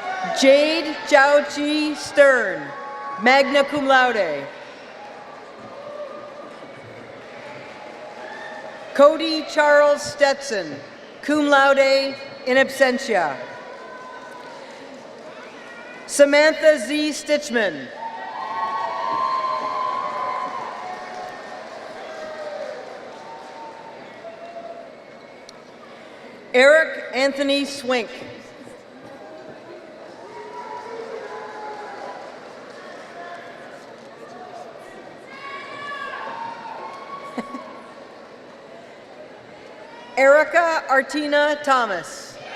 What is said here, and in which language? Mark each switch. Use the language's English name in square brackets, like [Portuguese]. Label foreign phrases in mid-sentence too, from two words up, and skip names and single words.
[English] Jade Jiaoqi Stern, [Latin] magna cum laude. [English] Cody Charles Stetson, [Latin] cum laude in absentia. [English] Samantha Z. Stitchman. Eric Anthony Swink. Erica Artina Thomas.